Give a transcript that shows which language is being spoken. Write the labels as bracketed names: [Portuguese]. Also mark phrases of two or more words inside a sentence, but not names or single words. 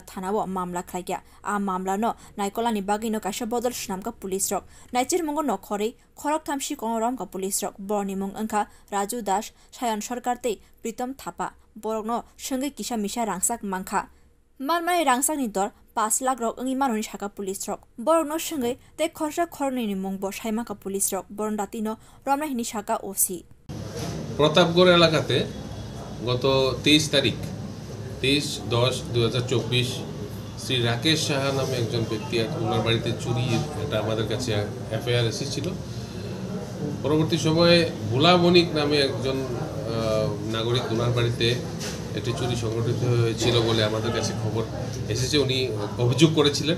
[Kok Borok] thanao mamla khlaikya a mamla no naikolani bagino kaisa bodol snamka police rok naicir mungo nokhori khoroktham sikokno romkha police rok borni mung wngkha Raju das Sayan Sarkar tei Pritam Thapa borokno sengei kisa misa rangchak mangkha malmai rangchak ni dor 5 lakh rok ongi manoni saka police rok borokno sengei tei khorsa khorni ni mungbo saimaka police rok boron datino romna hini saka OC [Bangla] প্রতাপগড় এলাকাতে গত 23 তারিখ 23/10/2024 শ্রী রাকেশ সাহা নামে একজন ব্যক্তি ওনার বাড়িতে চুরি এটা আমাদের কাছে এফআইআর এসেছিল। পরবর্তী সময়ে ভোলা বণিক নামে একজন নাগরিক ওনার বাড়িতে একটি চুরি সংঘটিত হয়েছিল বলে আমাদের কাছে খবর এসেছে, উনি অভিযোগ করেছিলেন।